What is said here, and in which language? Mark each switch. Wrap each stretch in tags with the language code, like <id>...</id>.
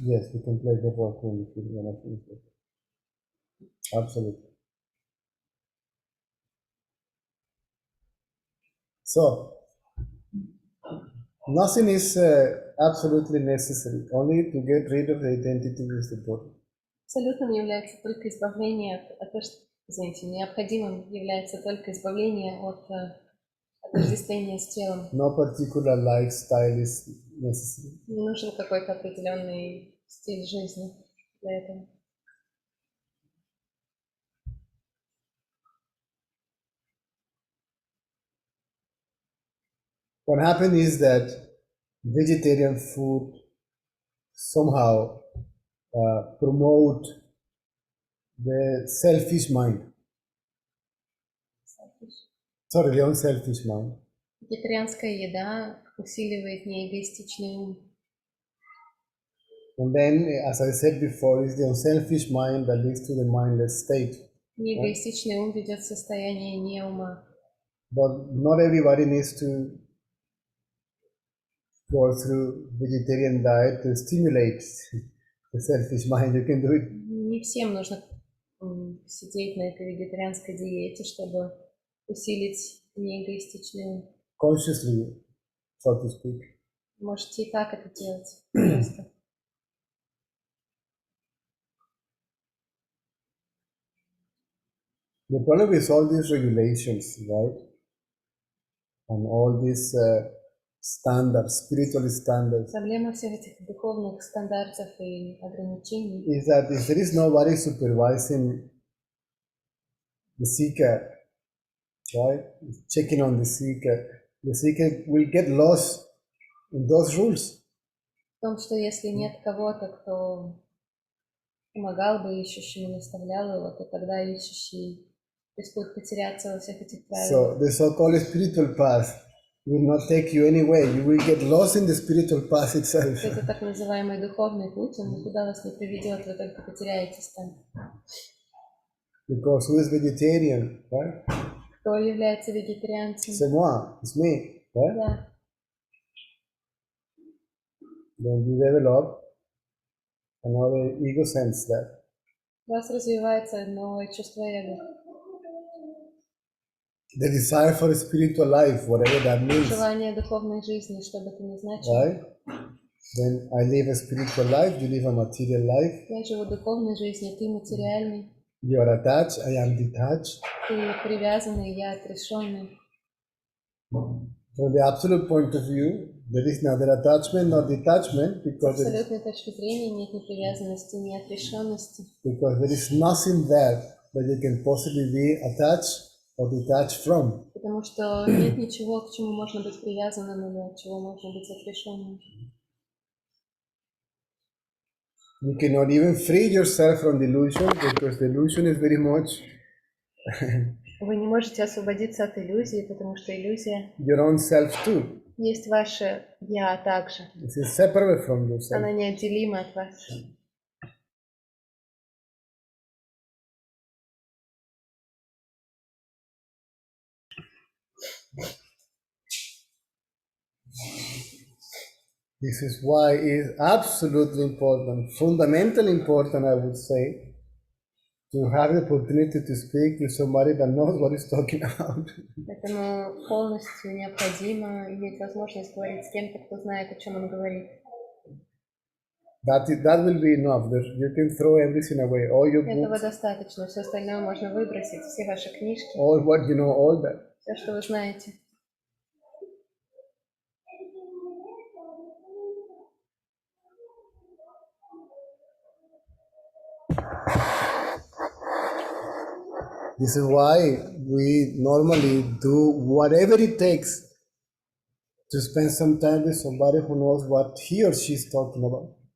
<en>Yes, we can play the rock when I finish it. Absolutely. So, nothing is absolutely necessary. Only to get rid of the identity with the body.</en> <ru>Абсолютным является только избавление извините, необходимым является только избавление от отождествления с телом.</ru> <en>No particular lifestyle is necessary.</en> <ru>Не нужен какой-то определенный стиль жизни для этого.</ru> <en>What happened is that vegetarian food somehow promote the selfish mind. Sorry, the unselfish mind.</en> <ru>Вегетарианская еда усиливает неэгоистичный ум.</ru> <en>And then, as I said before, it's the unselfish mind that leads to the mindless state.</en> <ru>Неэгоистичный ум ведет в состояние неума.</ru> <en>But not everybody needs to go through vegetarian diet to stimulate the selfish mind. You can do it.</en> <ru>Не всем нужно сидеть на этой вегетарианской диете, чтобы усилить неэгоистичный ум.</ru> <en>Consciously, so to speak.</en> <ru>Можете и так это делать. Просто.</ru> <en>The problem is all these regulations, right? And all these standards, spiritual standards,</en> <ru>Проблема всех этих духовных стандартов и ограничений</ru> <en>is that if there is nobody supervising the seeker, right? Checking on the seeker will get lost in those rules.</en> <ru>в том, что если нет кого-то, кто помогал бы ищущему, наставлял его, то тогда ищущий рискует потеряться во всех этих правилах.</ru> <en>So the so-called spiritual path will not take you anywhere. You will get lost in the spiritual path itself.</en> <ru>Это так называемый духовный путь, он никуда вас не приведет, вы только потеряетесь там.</ru> <en>Because who is vegetarian, right?</en> <ru>Кто является вегетарианцем?</ru> <fr>C'est moi,</fr> <en>it's me, right?</en> <ru>Да.</ru> <en>Then you develop another ego sense that.</en> <ru>У вас развивается новое чувство эго.</ru> <en>The desire for a spiritual life, whatever that means,</en> <ru>Желание духовной жизни, что бы это ни значило.</ru> <en>right? Then I live a spiritual life, you live a material life.</en> <ru>Я живу духовной жизнью, ты материальный,</ru> <en>You are attached, I am detached.</en> <ru>ты привязанный, я отрешенный.</ru> <en>From the absolute point of view, there is neither attachment nor detachment</en> <ru>С</ru> <en>because</en> <ru>абсолютной точки зрения нет ни привязанности, ни отрешенности.</ru> <en>there is nothing there that you can possibly be attached or detached from.</en> <ru>Потому что нет ничего, к чему можно быть привязанным или от чего можно быть отрешенным.</ru> <en>You cannot even free yourself from delusion because delusion is very much</en> <ru>Вы не можете освободиться от иллюзии, потому что иллюзия</ru> <en>your own self too.</en> <ru>есть ваше «я» также.</ru> <en>This is separate from yourself.</en> <ru>Она неотделима от вас.</ru> <en>This is why it is absolutely important, fundamentally important, I would say, to have the opportunity to speak with somebody that knows what he's talking about.</en> <ru>Поэтому полностью необходимо иметь возможность говорить с кем-то, кто знает, о чем он говорит.</ru> <en>That will be enough. You can throw everything away, all your</en> <ru>Этого</ru> <en>books,</en> <ru>достаточно. Все остальное можно выбросить, все ваши книжки,</ru> <en>all what you know, all that.</en> <ru>все, что вы знаете.</ru> <en>This is why we normally do whatever it takes to spend some time with somebody who knows what he or she is talking about.</en>